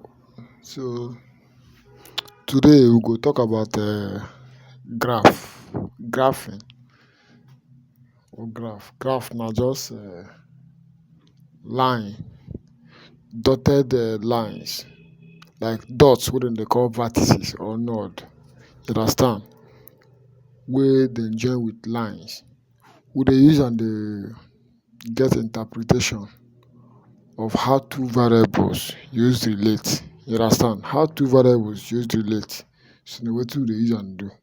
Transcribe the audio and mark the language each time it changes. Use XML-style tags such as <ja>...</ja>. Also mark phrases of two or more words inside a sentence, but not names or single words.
<pcm>So today we go talk about graph, graphing or graph. Graph na just line, dotted lines like dots wey dem dey call vertices or node. You understand? Wey dem join with lines. We dey use am dey get interpretation of how two variables use relate. You understand? How two variables use relate. So na wetin we dey use am do.</pcm>